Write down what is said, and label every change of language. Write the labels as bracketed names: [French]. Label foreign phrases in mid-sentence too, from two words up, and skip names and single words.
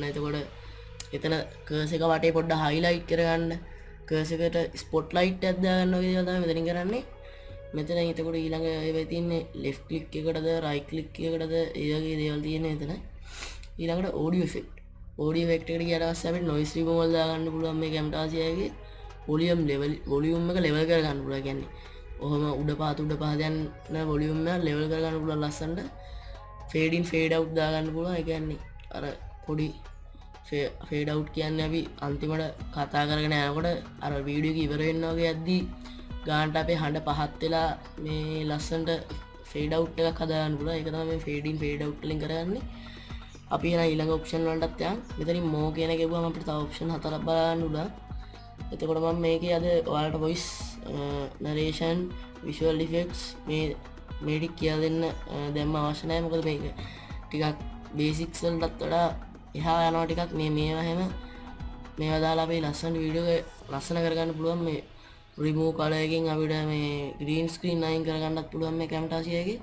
[Sinhala] එතකොට එතන cursor එක වටේ පොඩ්ඩක් highlight කරගන්න. cursor එකට spotlight එකක් දාගන්න වගේ දේවල් තමයි මෙතනින් කරන්නේ. මෙතන එතකොට ඊළඟ ඒවා තියෙන්නේ [English] left click [Sinhala] එකකටද [English] right click [Sinhala] එකකටද ඒ වගේ දේවල් තියෙන්නේ මෙතන. ඊළඟට [English] audio effect [Sinhala] එකට ගියාට පස්සේ අපිට [English] noise removal [Sinhala] දාගන්න පුළුවන් මේ Camtasia එකේ. volume එක level කරගන්න පුළුවන්. කියන්නේ ඔහොම උඩ පහත යන volume එක level කරගන්න පුළුවන් ලස්සනට. [English] fade in fade out [Sinhala] දාගන්න පුළුවන්. ඒ කියන්නේ අර පොඩි [English] fade out [Sinhala] කියන්නේ අපි අන්තිමට කතා කරගෙන යනකොට අර වීඩියෝ එක ඉවර වෙනවා වගේ යද්දී ගානට අපේ හඬ පහත් වෙලා මේ ලස්සනට [English] fade out [Sinhala] එකක් හදාගන්න පුළුවන්. ඒක තමයි මේ [English] fade in fade out [Sinhala] වලින් කරන්නේ. අපි එන ඊළඟ ඔප්ෂන් වලටත් යන්. මෙතනින් more කියන එක ගිහුවම අපිට තව ඔප්ෂන් හතරක් බලන්න උඩ. එතකොට මම මේකේ අද ඔයාලට [English] voice narration visual effects [Sinhala] මේ ටික කියලා දෙන්න දැම්ම අවශ්‍ය නැහැ. මොකද මේක ටිකක් basics වලටත් වඩා එහා යනවා ටිකක්. මේවා හැම මේවා දාලා අපි ලස්සන වීඩියෝ එක ලස්සන කරගන්න පුළුවන්. මේ [English] remove color [Sinhala] එකෙන් අපිට මේ [English] green screen [Sinhala] අයින් කරගන්නත් පුළුවන් මේ Camtasia එකේ.